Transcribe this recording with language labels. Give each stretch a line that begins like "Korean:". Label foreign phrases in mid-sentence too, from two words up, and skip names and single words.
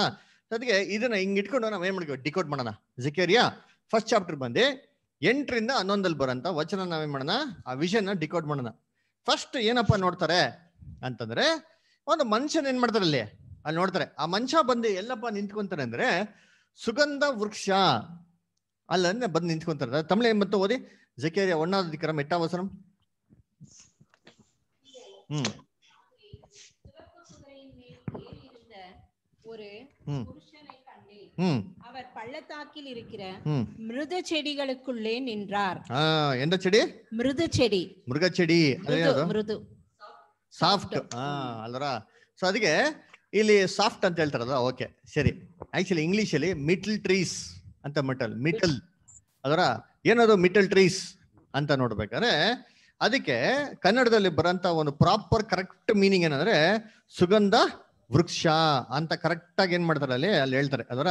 Kannada: ಅದಕ್ಕೆ ಇದನ್ನ ಹಿಂಗ್ ಇಟ್ಕೊಂಡು ನಾವೇನ್ ಮಾಡ್ತೀವಿ, ಡಿಕೋಡ್ ಮಾಡೋಣ. ಜಕರೀಯ
English: first chapter
Kannada: ಬಂದು 8ರಿಂದ 11 ಬರೋಂತ ವಚನ ನಾವೇನ್ ಮಾಡೋಣ, ಆ ವಿಷನ್ ಡಿಕೋಡ್ ಮಾಡೋಣ. ಫಸ್ಟ್ ಏನಪ್ಪಾ ನೋಡ್ತಾರೆ ಅಂತಂದ್ರೆ, ಒಂದು ಮನುಷ್ಯನ ಏನ್ ಮಾಡ್ತಾರೆ ಅಲ್ಲಿ ನೋಡ್ತಾರೆ. ಆ ಮನುಷ್ಯ ಬಂದು ಎಲ್ಲಪ್ಪ ನಿಂತ್ಕೊಂತಾರೆ ಅಂದ್ರೆ, ಸುಗಂಧ ವೃಕ್ಷ ಅಲ್ಲ ಬಂದು ನಿಂತ್ಕೊಂತಾರೆ. ತಮಿಳು ಏನ್ ಬಂತು ಓದಿ, ಜಕರೀಯ
Tamil: 1வது அதிகாரம் 8வது வசனம். அவர் பள்ளத்தாக்கில் இருக்கிற மிருத செடிகளுக்குள்ளே நின்றார். எந்த செடி? மிருத செடி. மிருக செடி,
Kannada: ಮೃದು ಸಾಫ್ಟ್ ಅಲ್ವರ. ಸೊ ಅದಕ್ಕೆ ಇಲ್ಲಿ ಸಾಫ್ಟ್ ಅಂತ ಹೇಳ್ತಾರಲ್ಲ, ಓಕೆ ಸರಿ. ಆಕ್ಚುಲಿ ಇಂಗ್ಲಿಷ್ ಅಲ್ಲಿ
English: myrtle trees
Kannada: ಅಂತ, ಮಿಟಲ್ ಅದರ ಏನದು
English: myrtle trees
Kannada: ಅಂತ ನೋಡ್ಬೇಕಾದ್ರೆ, ಅದಕ್ಕೆ ಕನ್ನಡದಲ್ಲಿ ಬರೋಂತ ಒಂದು
English: proper correct meaning
Kannada: ಏನಂದ್ರೆ ಸುಗಂಧ ವೃಕ್ಷ ಅಂತ ಕರೆಕ್ಟ್ ಆಗಿ ಏನ್ ಮಾಡ್ತಾರೆ ಅಲ್ಲಿ ಹೇಳ್ತಾರೆ ಅದರ.